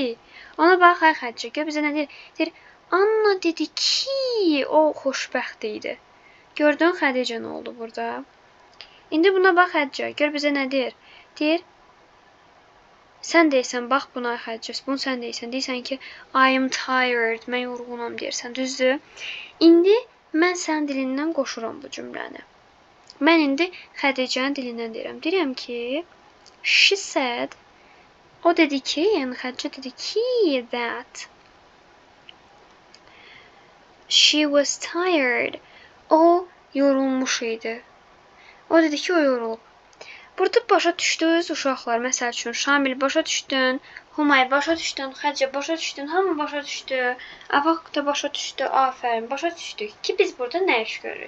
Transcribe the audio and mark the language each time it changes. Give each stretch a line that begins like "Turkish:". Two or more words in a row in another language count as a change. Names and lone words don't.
Azerbaijani: Ona bax, ay Xədicə. Gör bizə nə deyir? Deyir, Anna dedi ki, o xoşbəxt idi. Gördün Xədicə nə oldu burada? İndi buna bax Xədicə. Gör bizə nə deyir? Deyir, sən deyirsən, bax buna Xədicə. Bunu sən deyirsən. Deyirsən ki,
English: I am tired.
Azerbaijani: Mən yorğunam deyirsən. Düzdür? İndi mən sənin dilindən qoşuram bu cümləni. Mən indi Xədicənin dilindən deyirəm. Deyirəm ki,
English: she said,
Azerbaijani: o dedi ki, yəni Xədicə dedi ki,
English: that she was tired.
Azerbaijani: O yorulmuş idi. O dedi ki, o yorulub. Burada başa düşdünüz uşaqlar, məsəl üçün Şamil başa düşdün, Humay başa düşdün, Xədicə başa düşdün, hamı başa düşdü, Afaq da başa düşdü, afərin, başa düşdük ki, biz burada nə iş görürük?